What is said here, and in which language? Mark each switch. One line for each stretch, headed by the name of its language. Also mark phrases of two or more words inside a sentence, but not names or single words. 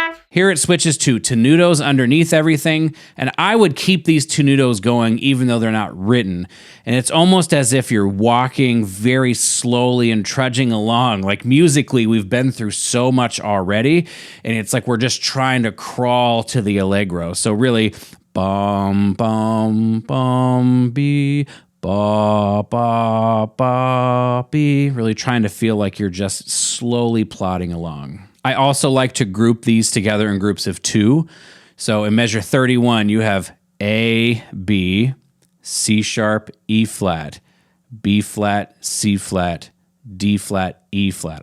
English: Here it switches to tenutos underneath everything, and I would keep these tenutos going even though they're not written. And it's almost as if you're walking very slowly and trudging along. Like musically, we've been through so much already, and it's like we're just trying to crawl to the allegro. So really, bum, bum, bum, be, ba, ba, ba, be, really trying to feel like you're just slowly plodding along. I also like to group these together in groups of 2. So in measure 31, you have A, B, C sharp, E flat, B flat, C flat, D flat, E flat.